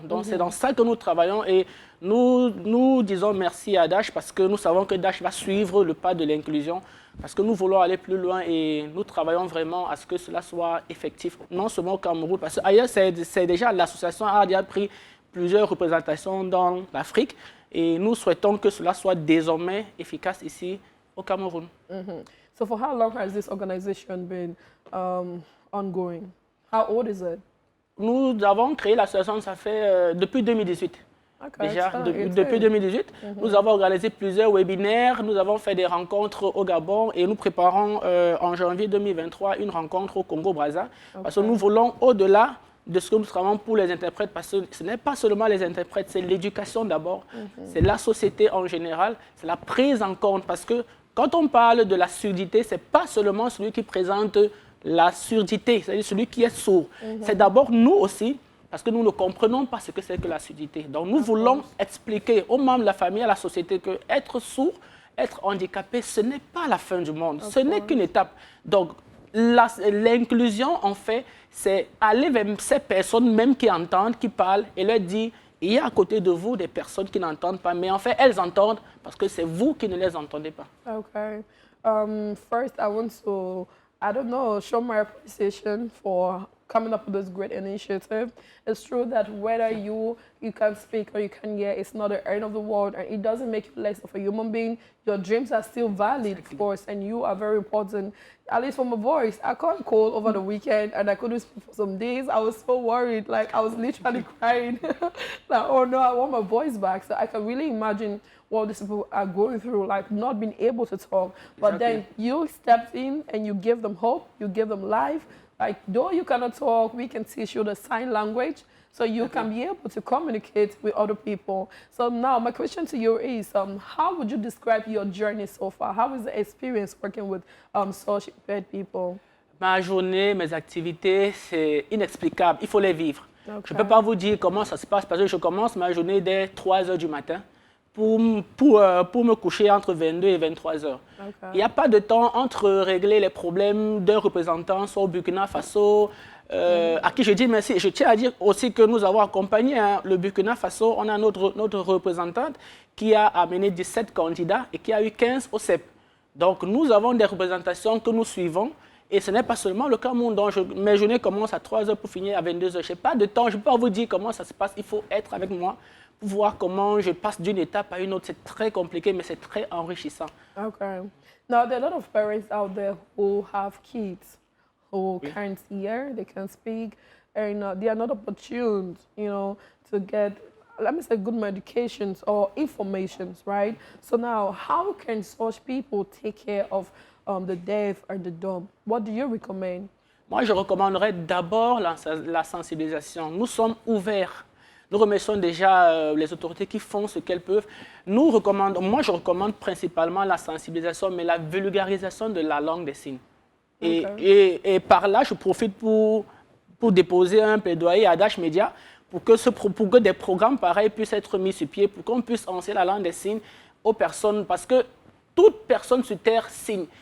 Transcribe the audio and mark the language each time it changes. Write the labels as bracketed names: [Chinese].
[French] Donc, c'est dans ça que nous travaillons et nous disons merci à Dash parce que nous savons que Dash va suivre le pas de l'inclusion parce que nous voulons aller plus loin et nous travaillons vraiment à ce que cela soit effectif, non seulement au Cameroun, parce qu'ailleurs, c'est déjà l'association a déjà pris plusieurs représentations dans l'Afrique et nous souhaitons que cela soit désormais efficace ici au Cameroun. [English] So for how long has this organization been ongoing? How old is it? [French] Nous avons créé l'association, ça fait depuis 2018. [English] Okay, [French] Déjà, [English] it's [French] depuis 2018, nous avons organisé plusieurs webinaires, nous avons fait des rencontres au Gabon et nous préparons en janvier 2023 une rencontre au Congo-Brazza. Parce que nous voulons, au-delà de ce que nous travaillons pour les interprètes, parce que ce n'est pas seulement les interprètes, c'est l'éducation d'abord, c'est la société en général, c'est la prise en compte. Parce que quand on parle de la surdité, ce n'est pas seulement celui qui présente la surdité, c'est-à-dire celui qui est sourd. C'est d'abord nous aussi, parce que nous ne comprenons pas ce que c'est que la surdité. Donc nous voulons expliquer aux membres de la famille, à la société, que être sourd, être handicapé, ce n'est pas la fin du monde, ce n'est qu'une étape. Donc l'inclusion, en fait, c'est aller vers ces personnes même qui entendent, qui parlent, et leur dire, il y a à côté de vous des personnes qui n'entendent pas, mais en fait, elles entendent parce que c'est vous qui ne les entendez pas. [English] Okay. First, I want to, I don't know, show my appreciation for coming up with this great initiative. It's true that whether you can speak or you can hear, it's not the end of the world, and it doesn't make you less of a human being. Your dreams are still valid, of course, and you are very important. At least for my voice, I caught cold over the weekend, and I couldn't speak for some days. I was so worried, like I was literally crying. Like, oh no, I want my voice back. So I can really imagine what these people are going through, like not being able to talk. But then you stepped in and you give them hope, you give them life. Like, though you cannot talk, we can teach you the sign language so you can be able to communicate with other people. So now my question to you is, how would you describe your journey so far? How is the experience working with such impaired people? [French] Ma journée, mes activités, c'est inexplicable. Il faut les vivre. [English] Okay. [French] Je ne peux pas vous dire comment ça se passe parce que je commence ma journée dès 3 heures du matin pour me coucher entre 22 et 23 heures. [English] Okay. [French] Il n'y a pas de temps entre régler les problèmes d'un représentant, soit au Burkina Faso, à qui je dis merci. Je tiens à dire aussi que nous avons accompagné le Burkina Faso. On a notre représentante qui a amené 17 candidats et qui a eu 15 au CEP. Donc nous avons des représentations que nous suivons. Et ce n'est pas seulement le Cameroun, donc mes journées commencent à 3 heures pour finir à 22 heures. Je n'ai pas de temps, je ne peux pas vous dire comment ça se passe. Il faut être avec moi pour voir comment je passe d'une étape à une autre. C'est très compliqué, mais c'est très enrichissant. [English] Okay. Now, there are a lot of parents out there who have kids who can't hear, they can't speak, and they are not opportune, to get, let me say, good medications or informations, right? So now, how can such people take care of the deaf or the dumb? What do you recommend? [French] Moi, je recommanderais d'abord la sensibilisation. Nous sommes ouverts. Nous remercions déjà les autorités qui font ce qu'elles peuvent. Moi, je recommande principalement la sensibilisation, mais la vulgarisation de la langue des signes. Et par là, je profite pour déposer un plaidoyer à Dash Media pour que des programmes pareils puissent être mis sur pied, pour qu'on puisse enseigner la langue des signes aux personnes, parce que toute personne sur Terre signe.